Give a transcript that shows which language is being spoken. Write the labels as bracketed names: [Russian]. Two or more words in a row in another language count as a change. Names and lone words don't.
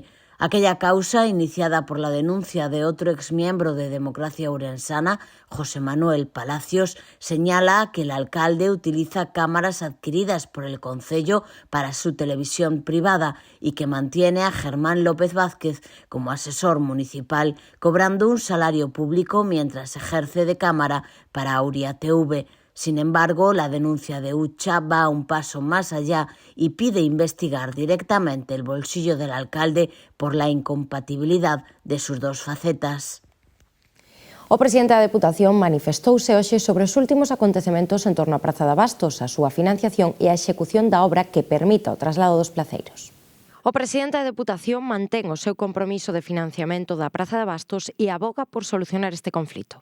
[Spanish] Aquella causa, iniciada por la denuncia de otro exmiembro de Democracia Ourensana, José Manuel Palacios, señala que el alcalde utiliza cámaras adquiridas por el Concello para su televisión privada y que mantiene a Germán López Vázquez como asesor municipal, cobrando un salario público mientras ejerce de cámara para Auria TV. Sin embargo, la denuncia de Ucha va un paso más allá y pide investigar directamente el bolsillo del alcalde por la incompatibilidad de sus dos facetas. [Galician] O presidente da Deputación manifestouse hoxe sobre os últimos acontecementos en torno á Praza de Abastos, a súa financiación e a execución da obra que permita o traslado dos placeiros. O presidente da Deputación mantén o seu compromiso de financiamento da Praza de Abastos e aboga por solucionar este conflito.